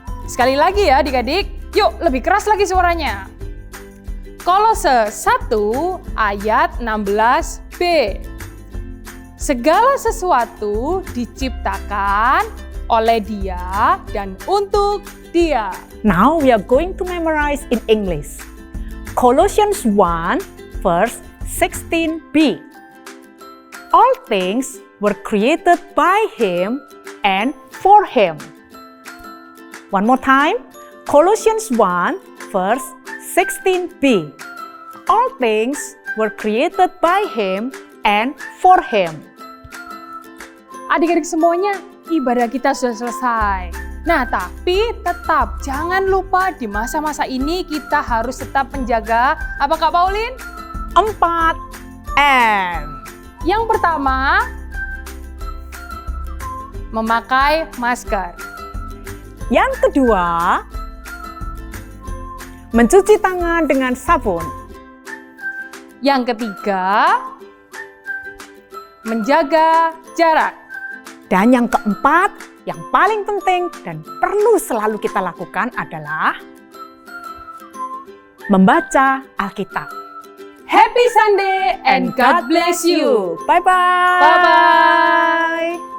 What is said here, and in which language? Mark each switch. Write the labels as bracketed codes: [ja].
[id] Sekali lagi ya adik-adik, yuk lebih keras lagi suaranya. Kolose 1 ayat 16b. Segala sesuatu diciptakan oleh Dia dan untuk Dia. [en] Now we are going to memorize in English. Colossians 1 verse 16b. All things were created by Him and for Him. One more time. Colossians 1 verse 16b. All things were created by Him and for Him. [id] Adik-adik semuanya, ibadah kita sudah selesai. Nah, tapi tetap jangan lupa di masa-masa ini kita harus tetap menjaga apa Kak Pauline? 4M. Yang pertama, memakai masker. Yang kedua, mencuci tangan dengan sabun. Yang ketiga, menjaga jarak. Dan yang keempat, yang paling penting dan perlu selalu kita lakukan adalah membaca Alkitab. [en] Happy Sunday and God bless you. Bye-bye. Bye-bye.